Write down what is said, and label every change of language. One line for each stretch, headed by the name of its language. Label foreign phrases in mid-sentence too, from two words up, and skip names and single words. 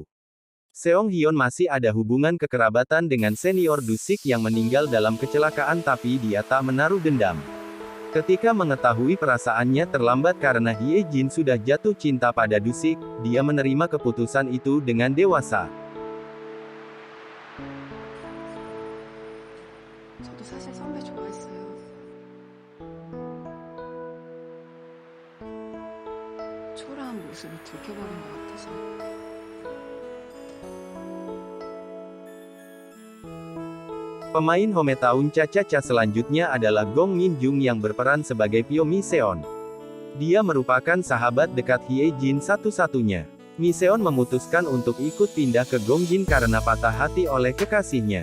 Indonesian: Seong Hyun masih ada hubungan kekerabatan dengan senior Dusik yang meninggal dalam kecelakaan tapi dia tak menaruh dendam. Ketika mengetahui perasaannya terlambat karena Hye Jin sudah jatuh cinta pada Dusik, dia menerima keputusan itu dengan dewasa.
Korean: 저도 사실 선배 좋아했어요. 초라한 모습을 들켜버린 것 같아서.
Indonesian: Pemain hometown Cha-Cha-Cha selanjutnya adalah Gong Min-jung yang berperan sebagai Pyo Mi-seon. Dia merupakan sahabat dekat Hye Jin satu-satunya. Mi-seon memutuskan untuk ikut pindah ke Gongjin karena patah hati oleh kekasihnya.